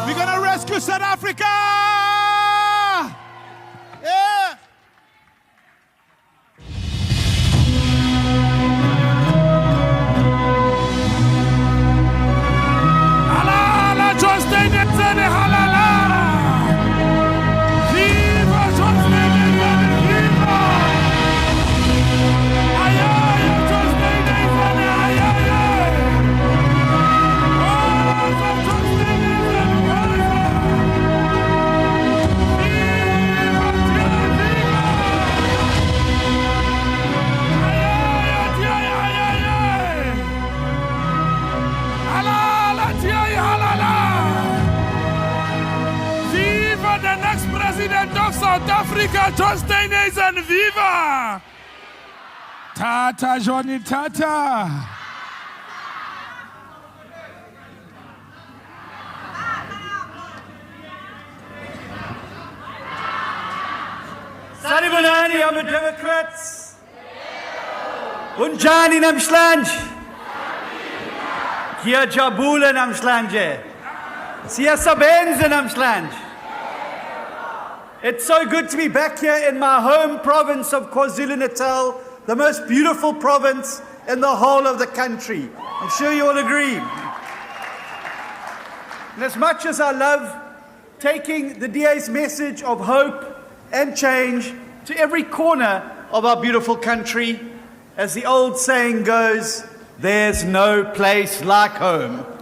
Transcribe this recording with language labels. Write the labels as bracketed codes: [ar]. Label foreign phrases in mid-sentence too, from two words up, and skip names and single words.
[en] We're gonna rescue South Africa. Yeah. [zu] Halala, John Steenhuisen, halala. Viva John Steenhuisen, viva. Ayaya, John Steenhuisen, ayaya. Oh, John Steenhuisen, viva. Viva, viva. Ayaya, ayaya. Halala, halala. [en] Viva the next president of South Africa, John Steenhuisen, viva! [zu] Tata, Johnny, tata. Sanibonani, [en] I'm a Democrats. [zu] Unjani namhlanje. Ngiyajabula namhlanje. Siyasebenza namhlanje. [en] It's so good to be back here in my home province of KwaZulu-Natal, the most beautiful province in the whole of the country. I'm sure you all agree. And as much as I love taking the DA's message of hope and change to every corner of our beautiful country, as the old saying goes, there's no place like home.